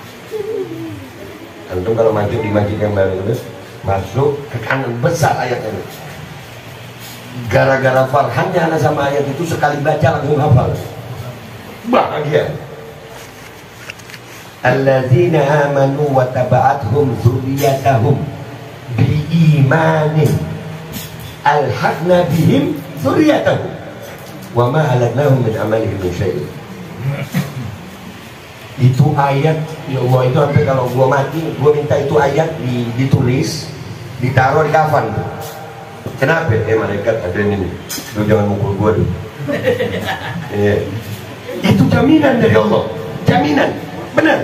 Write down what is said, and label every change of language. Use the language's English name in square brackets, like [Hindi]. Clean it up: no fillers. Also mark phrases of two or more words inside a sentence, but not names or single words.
[Indonesian] Antum kalau masuk di masjid yang baru itu, masuk ke kanan besar ayat ini. Gara-gara farhannya anak sama ayat itu, sekali baca langsung hafal. [Arabic] Bahagia. الذين آمنوا واتبعتهم ذريتهم بإيمان ألحقنا بهم ذريتهم وما ألتناهم من عملهم من شيء'. [Indonesian] Itu ayat, [Arabic] يا الله, [Indonesian] itu sampai kalau gua mati, gua minta itu ayat ditulis, ditaruh di kafan. Kenapa? Malaikat ada ini, lu jangan mukul gua dulu. Itu jaminan dari Allah, jaminan, benar.